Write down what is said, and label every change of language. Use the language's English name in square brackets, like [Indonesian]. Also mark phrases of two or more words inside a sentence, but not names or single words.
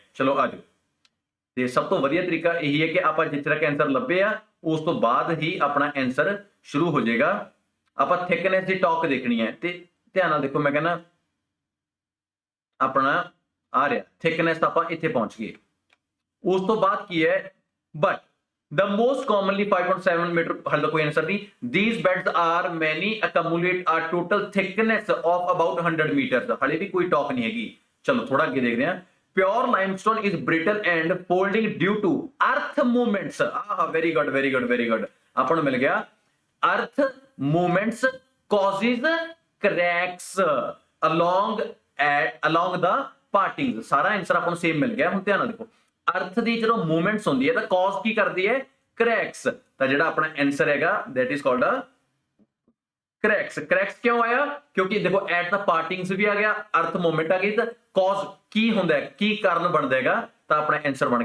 [Punjabi] ਚਲੋ ਆਜੋ, ਤੇ ਸਭ ਤੋਂ ਵਧੀਆ ਤਰੀਕਾ ਇਹੀ ਹੈ ਕਿ ਆਪਾਂ ਜਿੱਥੇ ਤੱਕ ਆਨਸਰ ਲੱਭੇ ਆ ਉਸ ਤੋਂ ਬਾਅਦ ਹੀ ਆਪਣਾ ਆਨਸਰ ਸ਼ੁਰੂ ਹੋ ਜਾਏਗਾ। ਆਪਾਂ ਥਿਕਨੈਸ ਦੀ ਟਾਕ ਦੇਖਣੀ ਹੈ, ਤੇ ਧਿਆਨ ਨਾਲ ਦੇਖੋ ਮੈਂ ਕਹਿੰਦਾ ਆਪਣਾ ਆ ਰਿਹਾ ਥਿਕਨੈਸ, ਆਪਾਂ ਇੱਥੇ ਪਹੁੰਚ ਗਏ। ਉਸ ਤੋਂ ਬਾਅਦ ਕੀ ਹੈ, ਬਟ [English] the most commonly 5.7 meter, [Punjabi] ਹਾਲੇ ਤਾਂ ਕੋਈ ਆਨਸਰ ਨਹੀਂ। [English] these beds are many accumulate a total thickness of about 100 meters, [Punjabi] ਹਾਲੇ ਵੀ ਕੋਈ ਟਾਕ ਨਹੀਂ ਹੈਗੀ। ਚਲੋ ਥੋੜਾ ਅੱਗੇ ਦੇਖਦੇ ਹਾਂ। [English] pure limestone is brittle and folding due to earth movements, very good very good very good, [Punjabi] ਆਪਾਂ ਨੂੰ ਮਿਲ ਗਿਆ [English] earth movements causes cracks along the partings। [Punjabi] ਸਾਰਾ ਆਨਸਰ ਆਪਾਂ ਨੂੰ ਸੇਮ ਮਿਲ ਗਿਆ। ਹੁਣ ਧਿਆਨ ਨਾਲ ਦੇਖੋ ਅਰਥ ਦੀ ਜਦੋਂ ਮੂਵਮੈਂਟਸ ਹੁੰਦੀ ਹੈ ਤਾਂ ਕਾਜ਼ ਕੀ ਕਰਦੀ ਹੈ, ਕ੍ਰੈਕਸ। ਤਾਂ ਜਿਹੜਾ ਆਪਣਾ ਆਨਸਰ ਹੈਗਾ [English] that is called a cracks. [Punjabi] ਕ੍ਰੈਕਸ ਕਿਉਂ ਆਇਆ, ਕਿਉਂਕਿ ਦੇਖੋ [English] at the partings [Punjabi] ਵੀ ਆ ਗਿਆ, [English] earth movement [Punjabi] ਆ ਗਈ, ਤਾਂ ਕਾਜ਼ ਕੀ ਹੁੰਦਾ ਹੈ, ਕੀ ਕਾਰਨ ਬਣਦਾ ਹੈਗਾ, ਤਾਂ ਆਪਣਾ ਆਨਸਰ ਬਣ ਗਿਆ।